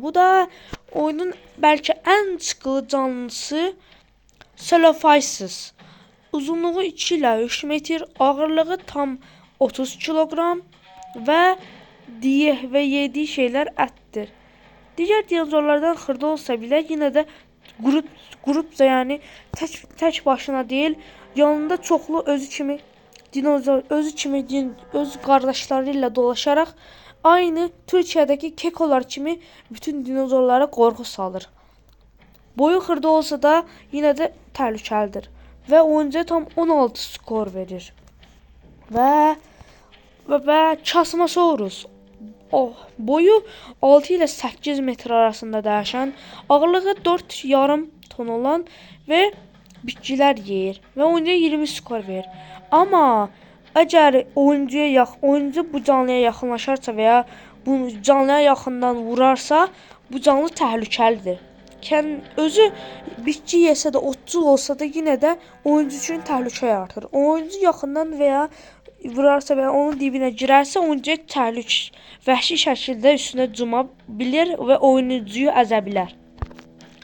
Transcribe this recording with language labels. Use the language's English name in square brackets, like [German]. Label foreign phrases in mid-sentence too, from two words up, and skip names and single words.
[Azerbaijani] Bu da oyunun bəlkə ən çıxılı canlısı Celophysis. Uzunluğu 2 ilə 3 metr, ağırlığı tam 30 kilogram və [Turkish] yediği şeyler [Azerbaijani] ətdir. Digər dinozorlardan xırda [Turkish] olsa bile yine de grupca, yani [Azerbaijani] tək başına değil, yanında çoxlu öz qardaşlarıyla dolaşarak aynı Türkiyədəki kekolar kimi bütün dinozorlara qorxu salır. Boyu xırda olsa da [Turkish] yine de [Azerbaijani] təhlükəlidir ve oyuncuya tam 16 skor verir. Və Chasmosaurus. Boyu 6 ile 8 metr arasında dəyişən, ağırlığı 4 yarım ton olan ve bitkilər yeyir ve oyuncuya 20 skor verir. Ama əgər oyuncu bu canlıya yaxınlaşarsa veya bu canlıya yaxından vurarsa, bu canlı təhlükəlidir. Özü bitki yesə də, otçul olsa da [Turkish] yine de [Azerbaijani] oyuncu üçün təhlükə yaratır. Oyuncu yaxından veya vurarsa və onun dibinə girərsə, oyuncuya vəhşi şəkildə üstünə cuma bilir və oyuncuyu əzə bilər.